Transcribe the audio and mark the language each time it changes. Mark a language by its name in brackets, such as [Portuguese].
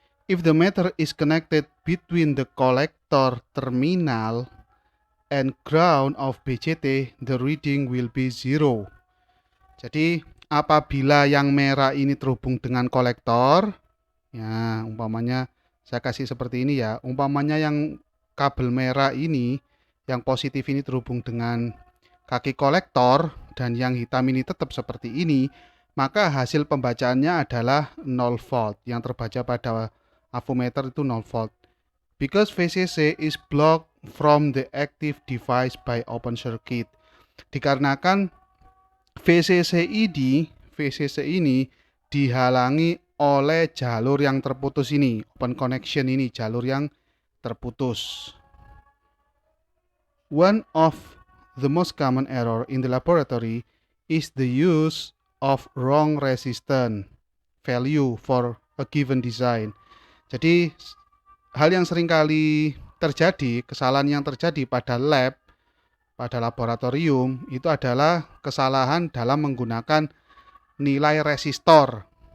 [English] If the meter is connected between the collector terminal and ground of BCT, the reading will be 0. [Indonesian] Jadi apabila yang merah ini terhubung dengan kolektor, ya umpamanya saya kasih seperti ini ya, umpamanya yang kabel merah ini, yang positif ini terhubung dengan kaki kolektor dan yang hitam ini tetap seperti ini, maka hasil pembacaannya adalah 0 volt. Yang terbaca pada avometer itu 0 volt. [English] Because VCC is blocked from the active device by open circuit. [Indonesian] Dikarenakan VCC ini dihalangi oleh jalur yang terputus ini, open connection ini, jalur yang terputus. [English] One of the most common error in the laboratory is the use of wrong resistance value for a given design. [Indonesian] Jadi hal yang seringkali terjadi, kesalahan yang terjadi pada laboratorium itu adalah kesalahan dalam menggunakan nilai resistor.